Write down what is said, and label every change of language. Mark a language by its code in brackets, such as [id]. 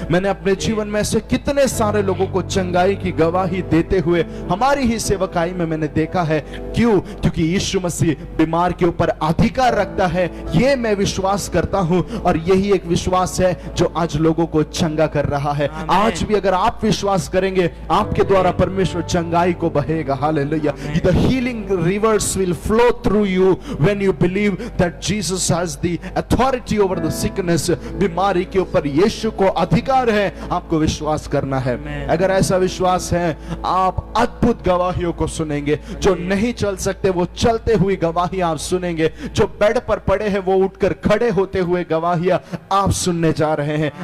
[hi] मैंने अपने जीवन में ऐसे कितने सारे लोगों को चंगाई की गवाही देते हुए हमारी ही सेवकाई में मैंने देखा है। क्यों? क्योंकि यीशु मसीह बीमार के ऊपर अधिकार रखता है, ये मैं विश्वास करता हूं और यही एक विश्वास है जो आज लोगों को चंगा कर रहा है। आज भी अगर आप विश्वास करेंगे, आपके द्वारा परमेश्वर चंगाई को बहेगा। Hallelujah. [en] The healing rivers will flow through you when you believe that Jesus has the authority over the sickness। [hi] बीमारी के ऊपर यीशु को अधिकार है, आपको विश्वास करना है। अगर ऐसा विश्वास है, आप अद्भुत गवाहियों को सुनेंगे। जो नहीं चल सकते वो चलते हुए गवाही आप सुनेंगे। जो बेड पर पड़े हैं वो उठकर खड़े होते हुए गवाहियां आप सुनने जा रहे हैं।